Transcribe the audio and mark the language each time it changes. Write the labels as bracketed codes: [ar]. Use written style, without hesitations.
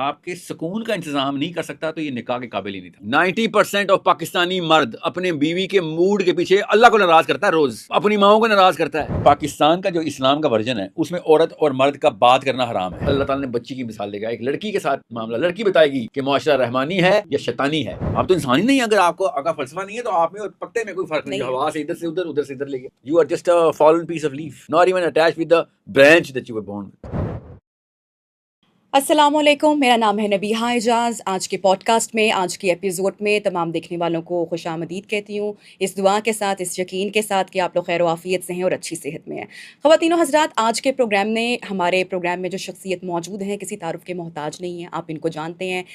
[ur] آپ کے سکون کا انتظام نہیں کر سکتا تو یہ نکاح کے قابل ہی نہیں تھا. 90% آف پاکستانی مرد اپنے بیوی کے موڈ کے پیچھے اللہ کو ناراض کرتا ہے, روز اپنی ماؤں کو ناراض کرتا ہے. پاکستان کا جو اسلام کا ورژن ہے اس میں عورت اور مرد کا بات کرنا حرام ہے. اللہ تعالیٰ نے بچی کی مثال دے گا, ایک لڑکی کے ساتھ معاملہ, لڑکی بتائے گی کہ معاشرہ رحمانی ہے یا شیطانی ہے. آپ تو انسانی نہیں, اگر آپ کو کا فلسفہ نہیں ہے تو آپ میں اور پتے میں کوئی فرق نہیں. ہوا سے ادھر سے ادھر, ادھر سے ادھر لے گئے. [en] You are just a fallen piece of leaf, not even attached with the branch that you were born with. [ur] السلام علیکم, میرا نام ہے نبیہہ اعجاز. آج کے پوڈ کاسٹ میں, آج کی ایپیسوڈ میں تمام دیکھنے والوں کو خوش آمدید کہتی ہوں, اس دعا کے ساتھ, اس یقین کے ساتھ کہ آپ لوگ خیر و عافیت سے ہیں اور اچھی صحت میں ہیں. خواتین و حضرات, آج کے ہمارے پروگرام میں جو شخصیت موجود ہیں کسی تعارف کے محتاج نہیں ہیں, آپ ان کو جانتے ہیں.